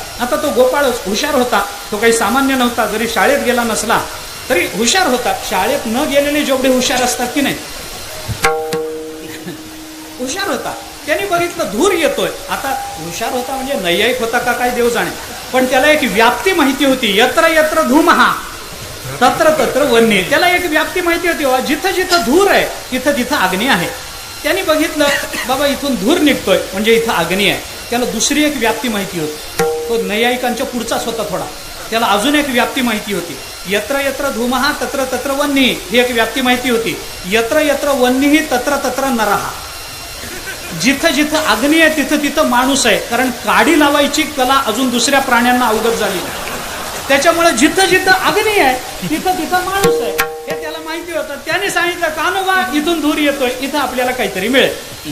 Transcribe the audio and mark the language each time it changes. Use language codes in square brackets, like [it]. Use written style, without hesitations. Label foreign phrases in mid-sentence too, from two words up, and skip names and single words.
[mr] आता तो गोपाळ हुशार होता, तो काही सामान्य नव्हता. जरी शाळेत गेला नसला तरी हुशार होता. शाळेत न गेलेले जेवढे हुशार असतात की नाही, हुशार होता. त्याने बघितलं धूर येतोय. आता हुशार होता म्हणजे नैयायिक होता का काय देव जाणे, पण त्याला एक व्याप्ती माहिती होती. [sa] यत्र यत्र धूमहा तत्र तत्र वन्य. [mr] त्याला एक व्याप्ती माहिती होती, जिथं जिथं धूर आहे तिथं तिथं अग्नी आहे. त्यांनी बघितलं बाबा इथून धूर निघतोय म्हणजे इथं अग्नी आहे. त्याला दुसरी एक व्याप्ती माहिती होती, तो नैयायिकांच्या पुढचाच होता थोडा. त्याला अजून एक व्याप्ती माहिती होती, [sa] यत्र यत्र धूमहा तत्र तत्र वन्नी, [mr] ही एक व्याप्ती माहिती होती. [sa] यत्र यत्र वन्नी तत्र तत्र नरहा, [mr] जिथं जिथं अग्नी आहे तिथं तिथं माणूस आहे. कारण काडी लावायची कला अजून दुसऱ्या प्राण्यांना अवगत झाली नाही. त्याच्यामुळे जिथं जिथं अग्नी आहे तिथं तिथं माणूस आहे. हे त्याला माहिती होतं. त्याने सांगितलं कान्होबा इथून दूर येतोय, इथं आपल्याला काहीतरी मिळेल.